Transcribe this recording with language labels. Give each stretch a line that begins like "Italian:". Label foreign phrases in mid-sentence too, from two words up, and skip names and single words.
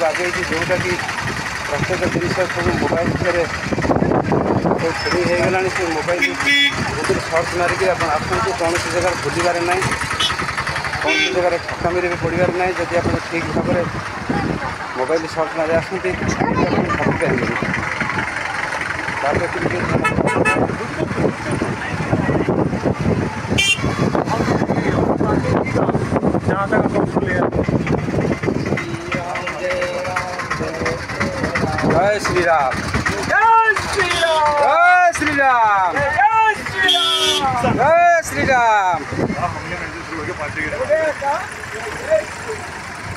Odia: ଆଗେଇଛି ଯେଉଁଟାକି ପ୍ରତ୍ୟେକ ଜିନିଷ ସବୁ ମୋବାଇଲ ଭିତରେ ସବୁ ଫ୍ରି ହେଇଗଲାଣି ସେ ମୋବାଇଲ ଭିତରେ ସର୍ଚ୍ଚ ମାରିକି ଆପଣ ଆସନ୍ତୁ କୌଣସି ଜାଗାରେ ଭୁଲିବାରେ ନାହିଁ କୌଣସି ଜାଗାରେ ଠକାମିରେ ବି ପଡ଼ିବାର ନାହିଁ ଯଦି ଆପଣ ଠିକ୍ ଭାବରେ
English: mobile search
Odia: ମାରି ଆସନ୍ତି ଭାବିପାରିବେନି ତା ପ୍ରତି ଟିକେ
Hindi: जय श्री राम जय श्री राम जय श्री राम